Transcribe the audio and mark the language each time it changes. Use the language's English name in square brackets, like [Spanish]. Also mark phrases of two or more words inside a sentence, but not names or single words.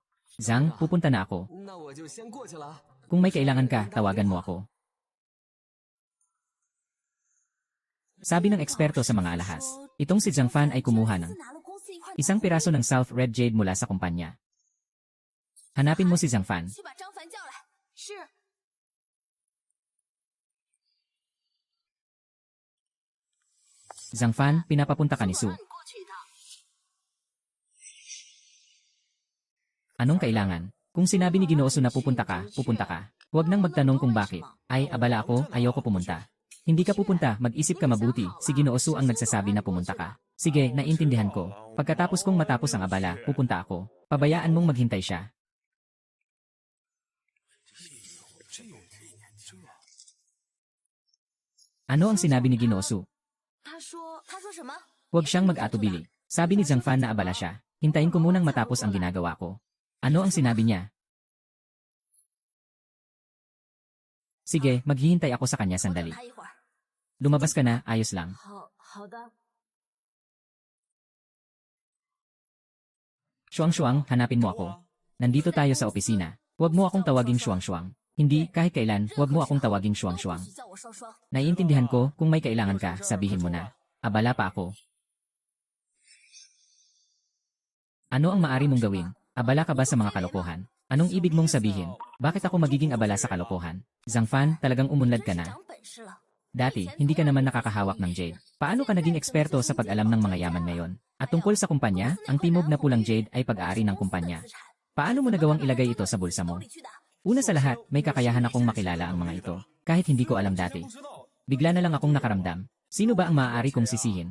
[Filipino] Zhang, pupunta na ako. Kung may kailangan ka, tawagan mo ako. Sabi ng eksperto sa mga alahas, itong si Zhang Fan ay kumuha ng isang piraso ng [English] South Red Jade [Filipino] mula sa kumpanya. Hanapin mo si Zhang Fan. [Chinese] 去把张凡叫来。是。 [Filipino] Zhang Fan, pinapapunta ka ni Su. [Chinese] 你过去一趟。 [Filipino] Anong kailangan? Kung sinabi ni Ginoo Su na pupunta ka, pupunta ka. Huwag nang magtanong kung bakit. Ay, abala ako, ayoko pumunta. Hindi ka pupunta, mag-isip ka mabuti. Si Ginoo Su ang nagsasabi na pumunta ka. Sige, naintindihan ko. Pagkatapos kong matapos ang abala, pupunta ako. Pabayaan mong maghintay siya. Ano ang sinabi ni Ginoo Su? [Chinese] 他说什么？ [Filipino] Huwag siyang mag-atubili. Sabi ni Zhang Fan na abala siya. Hintayin ko munang matapos ang ginagawa ko. Ano ang sinabi niya? Sige, maghihintay ako sa kanya [Chinese] 我等 [Filipino] sandali. [Chinese] 他一会儿。 [Filipino] Lumabas ka na, ayos lang. [Chinese] 好的。 [Filipino] Shuang-shuang, hanapin mo ako. Nandito tayo sa opisina. Huwag mo akong tawaging Shuang-shuang. Hindi, kahit kailan, huwag mo akong tawaging Shuang-shuang. [Chinese] 叫我双双。 [Filipino] Naiintindihan ko, kung may kailangan ka, sabihin mo na. Abala pa ako. Ano ang maari mong gawin? Abala ka ba sa mga kalokohan? Anong ibig mong sabihin? Bakit ako magiging abala sa kalokohan? Zhang Fan, talagang umunlad ka na. [Chinese] 长本事了。 [Filipino] Dati, hindi ka naman nakakahawak ng jade. Paano ka naging eksperto sa pag-alam ng mga yaman ngayon? At tungkol sa kumpanya, ang timog na pulang jade ay pag-aari ng kumpanya. Paano mo nagawang ilagay ito sa bulsa mo? Una sa lahat, may kakayahan akong makilala ang mga ito, kahit hindi ko alam dati. Bigla na lang akong nakaramdam. Sino ba ang maaari kong sisihin?